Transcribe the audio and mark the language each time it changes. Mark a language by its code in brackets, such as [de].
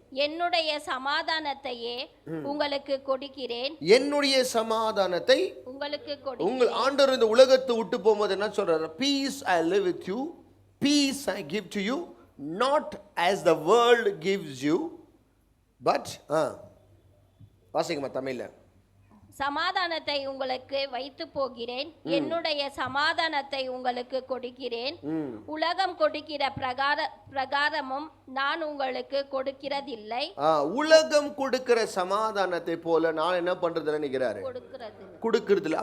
[ta] என்னுடைய சமாதானத்தையே உங்களுக்கு கொடுக்கிறேன். என்னுடைய சமாதானத்தை உங்களுக்கு உங்கள் ஆண்டவர் இந்த உலகத்தை விட்டு போகும்போது என்ன சொல்றாரு? [en] Peace I live with you, peace I give to you, not as the world gives you, but [ta] வாசிங்கம்மா தமிழ்ல. சமாதானத்தை உங்களுக்கு வைத்து போகிறேன், என்னுடைய சமாதானத்தை உங்களுக்கு கொடுக்கிறேன். உலகம் கொடுக்கிற பிரகாரமும் நான் உங்களுக்கு கொடுக்கிறதில்லை. உலகம் கொடுக்கிற சமாதானத்தை போல நான் என்ன பண்றதுல நினைக்கிறாரு? கொடுக்கிறது இல்லை.